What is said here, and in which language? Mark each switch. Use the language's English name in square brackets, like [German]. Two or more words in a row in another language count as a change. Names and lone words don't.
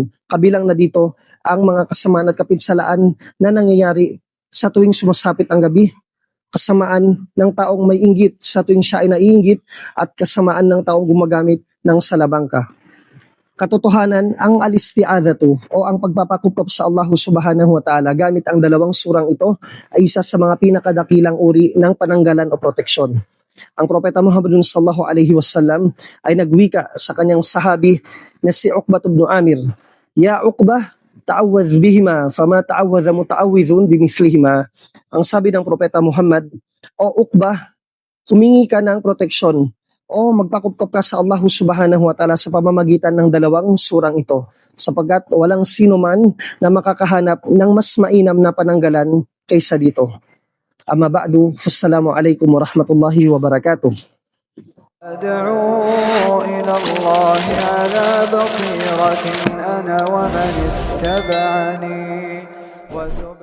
[Filipino] Kabilang na dito ang mga kasamaan at kapinsalaan na nangyayari sa tuwing sumasapit ang gabi, kasamaan ng taong may inggit sa tuwing siya ay naiinggit, at kasamaan ng taong gumagamit ng salabangka. Katotohanan, ang al-isti'adhatu o ang pagpapakupkop sa [Arabic] الله سبحانه وتعالى [Filipino] gamit ang dalawang surang ito ay isa sa mga pinakadakilang uri ng pananggalan o proteksyon. Ang Propeta Muhammad [Arabic] صلى الله عليه وسلم [Filipino] ay nagwika sa kanyang sahabi na si Uqbah ibn Amir, [Arabic] "يا عقبة تعوذ بهما فما تعوذ متعوذ بمثلهما." [Filipino] Ang sabi ng Propeta Muhammad, "O Uqbah, humingi ka ng proteksyon o magpakupkop ka sa [Arabic] الله سبحانه وتعالى [Filipino] sa pamamagitan ng dalawang surang ito, sapagkat walang sino man na makakahanap ng mas mainam na pananggalan kaysa dito." [Arabic] أما بعد فالسلام عليكم ورحمة الله وبركاته. أدعو إلى الله على بصيرة أنا ومن اتبعني